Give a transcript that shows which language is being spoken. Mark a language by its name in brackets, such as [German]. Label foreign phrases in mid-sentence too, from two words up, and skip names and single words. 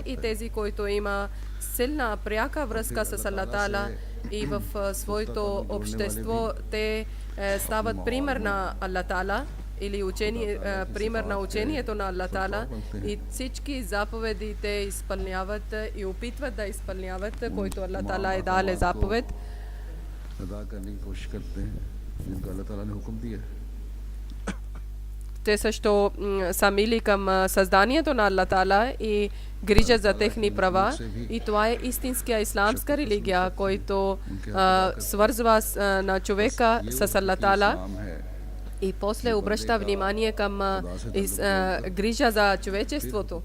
[Bulgarian] И тези, които има силна пряка връзка с Аллах Таала и в своето общество, те стават пример на Аллах Таала или пример на учението на Аллах Таала и всички заповеди те изпълняват и опитват да изпълняват, който Аллах Таала е дал заповед. [Hindi] अदा करने की कोशिश करते हैं जिनको अल्लाह ताला ने हुक्म दिया। [Bulgarian] Те също са мили към създанието на Аллах Таала и грижат за техни права. И това е истинска исламска религия, който свързва на човека с Аллах Таала и после обръща внимание към грижа за човечеството.